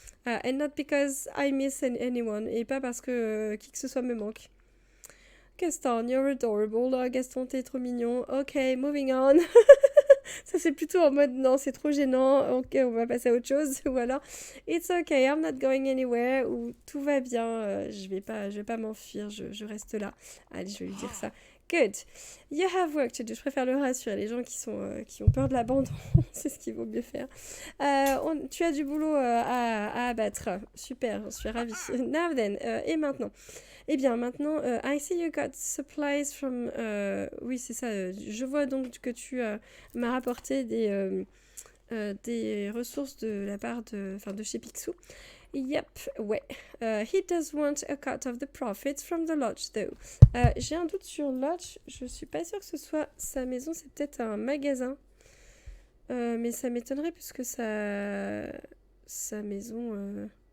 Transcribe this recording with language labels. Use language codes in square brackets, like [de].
[en] And not because I miss anyone, [fr] et pas parce que qui que ce soit me manque. [en] Gaston, you're adorable. Oh, Gaston, [fr] t'es trop mignon. [en] Ok, moving on. [fr] Ça, c'est plutôt en mode non, c'est trop gênant. Ok, on va passer à autre chose. Ou alors, [en] it's okay, I'm not going anywhere. [fr] Ou tout va bien. Je vais pas m'enfuir. Je reste là. Allez, je vais lui dire ça. [en] Good. You have work to do. [fr] Je préfère le rassurer. Les gens qui ont peur de l'abandon, c'est ce qu'il vaut mieux faire. Tu as du boulot à abattre. Super, j'en suis ravie. [en] Now then, [fr] et maintenant? Eh bien, maintenant, [en] I see you got supplies from... [fr] oui, c'est ça. Je vois donc que tu m'as rapporté des ressources de la part de chez Picsou. [en] Yep, ouais. He does want a cut of the profits from the lodge, though. [fr] J'ai un doute sur lodge. Je suis pas sûre que ce soit sa maison. C'est peut-être un magasin. Mais ça m'étonnerait puisque sa maison...